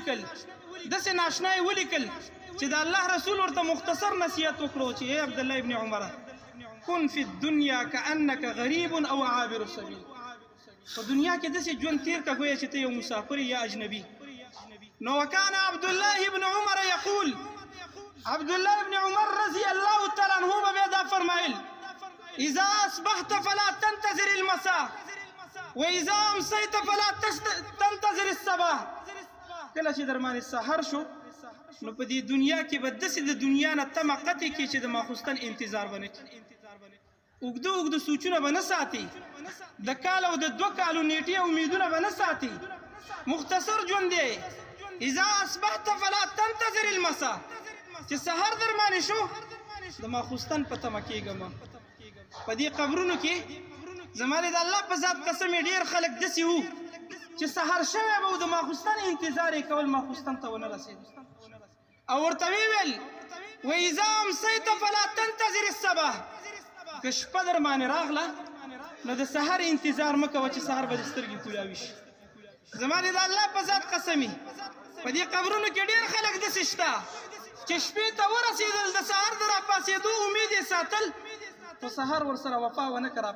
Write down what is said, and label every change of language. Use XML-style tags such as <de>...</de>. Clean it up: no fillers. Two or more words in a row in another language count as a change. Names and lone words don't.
<ps>ولیکل چې د الله رسول ورته مختصر نصیحت وکړو چې اے عبدالله ابن عمر</ps> <ar>کن فی الدنیا کأنک غریب او عابر</ar> <ps>السبیل په دنیا کې داسې ژوند تیر کا گویا چې ته یو مسافر یا اجنبي نو</ps> <ar>وکان عبدالله ابن عمر یقول</ar> <ps>عبدالله ابن عمر</ps> <ar>رضی الله تعالی عنہ</ar> <ps>به دا فرمایل</ps> <ar>اذا اصبحت فلا تنتظر المساء واذا امسيت فلا تنتظر الصباح</ar> <ps>کله چې درمانه سحر شو نو په دې دنیا کې به داسې د دنیا نه تمه قطع کې چې د ماخوستن انتظار بنه اوږده سوچونه به نه ساتي د کال او د 2 کالو نیټې امیدونه به نه ساتي مختصر ژوند دی</ps> <ar>اذا اصبحت فلا تنتظر المساء</ar> <ps>چې سحر درمانه شو د ماخوستن په تمه کېږم په دې قبرونو کې زماره د الله په ذات قسم ډیر خلک دسی وو چې سحر شوه به د ماخوستن انتظار کول ماخوستن ته ونه رسید او ورته ویل</ps> <ar>و اذا امسيت فلا تنتظر الصباح</ar> <ps>که شپه در باندې راغله نو د سحر انتظار مکوه چې سحر به سترګې کولاوي شي زماره د الله په ذات قسمي په دې قبرونو کې ډیر خلک دسی شته چې شپې ته ورسېدل د سحر در پاسېدو امید یې ساتل په سحر ورسره وفا ونه کړه</ps>